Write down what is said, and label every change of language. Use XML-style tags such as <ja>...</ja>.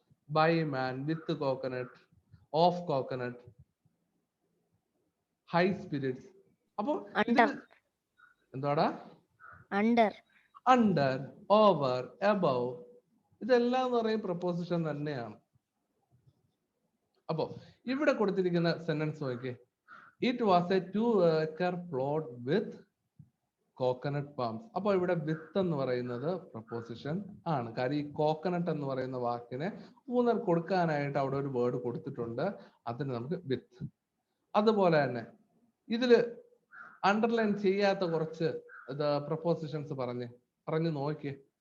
<en>By man, with coconut, of coconut, high spirits.</en> <ml>അപ്പോ എന്തോടാ under, over, above, ഇതെല്ലാം എന്ന് പറയും പ്രപ്പോസിഷൻ തന്നെയാണ്. അപ്പോ ഇവിടെ കൊടുത്തിരിക്കുന്ന സെന്റൻസ് നോക്കിയേ.</ml> <en>It was a 2 acre plot with coconut palms.</en> <ml>അപ്പോൾ ഇവിടെ വിത്ത് എന്ന് പറയുന്നത് പ്രപ്പോസിഷൻ ആണ്. കാര്യം ഈ കോക്കനട്ട് എന്ന് പറയുന്ന വാക്കിനെ ഊന്നൽ കൊടുക്കാനായിട്ട് അവിടെ ഒരു വേർഡ് കൊടുത്തിട്ടുണ്ട്. അതിന് നമുക്ക് വിത്ത്. അതുപോലെ തന്നെ ഇതില് അണ്ടർലൈൻ ചെയ്യാത്ത കുറച്ച് പ്രപ്പോസിഷൻസ് പറഞ്ഞു നോക്കിയേ.</ml>